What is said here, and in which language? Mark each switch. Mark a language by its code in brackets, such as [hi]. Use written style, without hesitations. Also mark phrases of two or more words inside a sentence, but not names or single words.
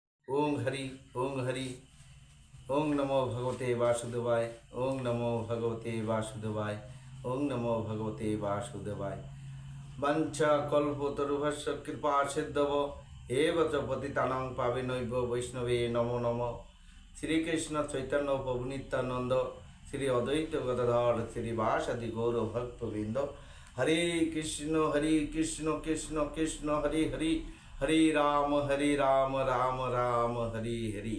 [sa] ওং হরি ওং হরি। ওং নমো ভগবতে বাসুদেবায়। ওং নমো ভগবতে বাসুদেবায়। ওং নমো ভগবতে বাসুদেবায়। বাঞ্ছা কল্পতরুভস্য কৃপা সিদ্ধব এব চ পতিতানাং পাবেনৈব বৈষ্ণবে নমো নমঃ। [bn] শ্রীকৃষ্ণ চৈতন্য প্রভু নিত্যানন্দ, শ্রী অদ্বৈত গদাধর শ্রীবাসাদি গৌর ভক্তবৃন্দ। [sa] হরে কৃষ্ণ কৃষ্ণ কৃষ্ণ হরে হরে, হরে রাম রাম রাম হরে হরে।